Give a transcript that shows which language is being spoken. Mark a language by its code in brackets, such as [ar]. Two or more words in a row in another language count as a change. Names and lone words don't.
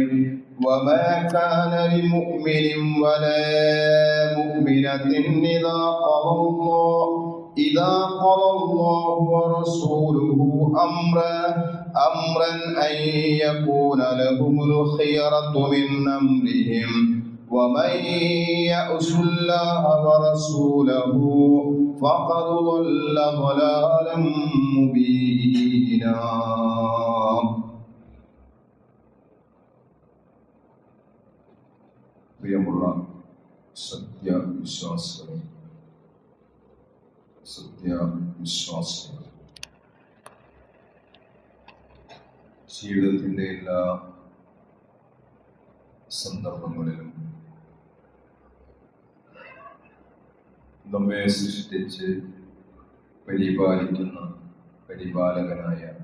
[ar] وما كان لمؤمن ولا مؤمنة إذا قضى الله ورسوله أمرا أن يكون لهم الخيرة من أمرهم ومن يعص الله ورسوله فقد ضل ضلالا مبينا. [ml] പ്രിയമുള്ള സത്യവിശ്വാസികളെ, ജീവിതത്തിൻ്റെ എല്ലാ സന്ദർഭങ്ങളിലും നമ്മെ സൃഷ്ടിച്ച് പരിപാലിക്കുന്ന പരിപാലകനായ